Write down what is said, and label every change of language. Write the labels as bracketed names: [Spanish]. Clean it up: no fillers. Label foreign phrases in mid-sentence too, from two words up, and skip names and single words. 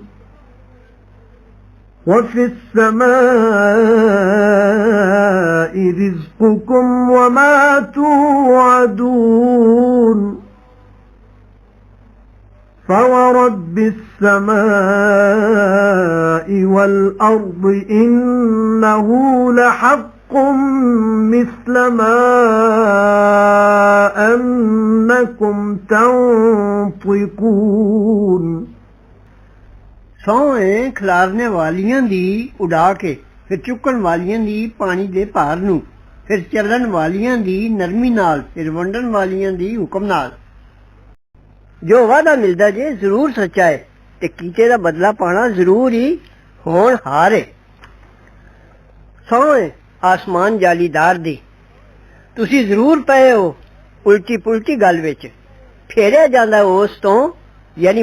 [Arabic] وفي السماء رزقكم وما توعدون فورب السماء والأرض إنه لحق مثل ما أنكم تنطقون [Punjabi] ਸੌਂ ਖਿਲਾਰਨੇ ਵਾਲੀਆਂ ਦੀ ਉਡਾ ਕੇ ਫਿਰ ਚੁੱਕਣ ਵਾਲੀਆਂ ਦੀ ਪਾਣੀ ਦੇ ਭਾਰ ਨੂੰ ਫਿਰ ਚੱਲਣ ਵਾਲੀਆਂ ਦੀ ਨਰਮੀ ਨਾਲ ਫਿਰ ਵੰਡਣ ਵਾਲੀਆਂ ਦੀ ਹੁਕਮ ਨਾਲ ਜੋ ਵਾਅਦਾ ਮਿਲਦਾ ਜੇ ਜ਼ਰੂਰ ਸੱਚਾ ਹੈ ਤੇ ਕੀਤੇ ਦਾ ਬਦਲਾ ਪਾਣਾ ਜ਼ਰੂਰ ਹੀ ਹੋਣਹਾਰ ਹੈ ਸੌਂ ਆਸਮਾਨ ਜਾਲੀਦਾਰ ਦੀ ਤੁਸੀਂ ਜ਼ਰੂਰ ਪਏ ਹੋ ਉਲਟੀ ਪੁਲਟੀ ਗੱਲ ਵਿੱਚ ਫੇਰਿਆ ਜਾਂਦਾ ਉਸ ਤੋਂ ਯਾਨੀ